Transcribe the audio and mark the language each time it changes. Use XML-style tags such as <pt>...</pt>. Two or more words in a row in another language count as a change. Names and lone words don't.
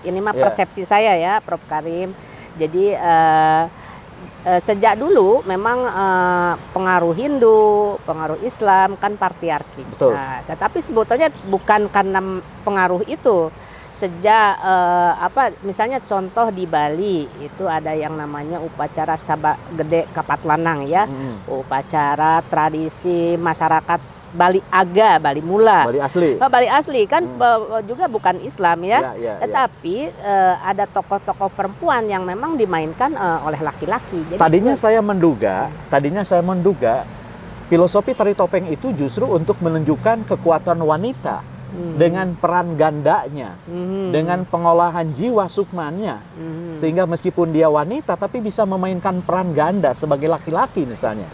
<id>Ini mah persepsi saya ya, Prof Karim. Jadi sejak dulu memang pengaruh Hindu, pengaruh Islam kan patriarki. Betul. Nah, tetapi sebetulnya bukan karena pengaruh itu. Sejak misalnya contoh di Bali itu ada yang namanya upacara Sabak Gede Kapat Lanang ya. Upacara tradisi masyarakat Bali Aga, Bali Mula. Bali asli. Bali asli kan juga bukan Islam ya. Tetapi ada tokoh-tokoh perempuan yang memang dimainkan oleh laki-laki. Jadi Tadinya saya menduga filosofi tari topeng itu justru untuk menunjukkan kekuatan wanita. Dengan peran gandanya, dengan pengolahan jiwa sukmanya, sehingga meskipun dia wanita tapi bisa memainkan peran ganda sebagai laki-laki misalnya.</id>